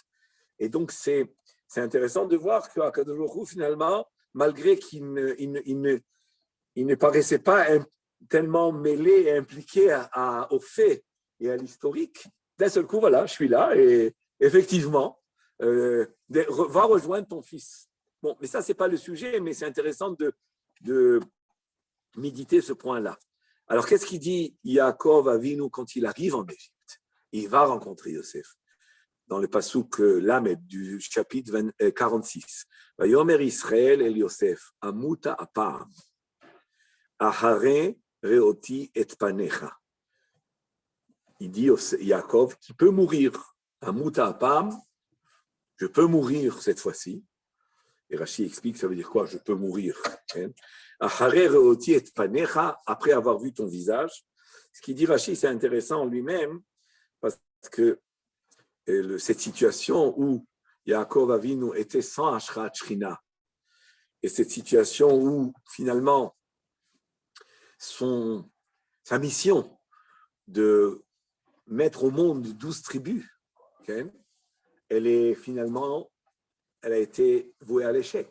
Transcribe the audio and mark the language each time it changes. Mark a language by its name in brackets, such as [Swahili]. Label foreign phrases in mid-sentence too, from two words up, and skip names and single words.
[French] Et donc, c'est intéressant de voir qu' [Hebrew] הקדוש ברוך הוא, [French] finalement, malgré qu'il ne paraissait pas tellement mêlé et impliqué aux faits et à l'historique, d'un seul coup, voilà, je suis là et effectivement, va rejoindre ton fils. Bon, mais ça, ce n'est pas le sujet, mais c'est intéressant de méditer ce point-là. Alors, qu'est-ce qu'il dit Yaakov Avinu quand il arrive en Égypte? Il va rencontrer Yosef. dans le [Hebrew] פסוק למד [French] du chapitre 46. [Hebrew] ויאמר ישראל אל יוסף, אמותה הפעם, אחרי ראותי את פניך. [French] Il dit Yaakov qui peut mourir. [Hebrew] אמותה הפעם, [French] je peux mourir cette fois-ci. Et Rashi explique, ça veut dire quoi? Je peux mourir. [Hebrew] אחרי ראותי את פניך, [French] après avoir vu ton visage. Ce qu'il dit Rashi, c'est intéressant en lui-même, parce que cette situation où Yaakov Avinu était sans [Hebrew] השראת שכינה, [French] et cette situation où finalement sa mission de mettre au monde 12 tribus, okay, elle a été vouée à l'échec.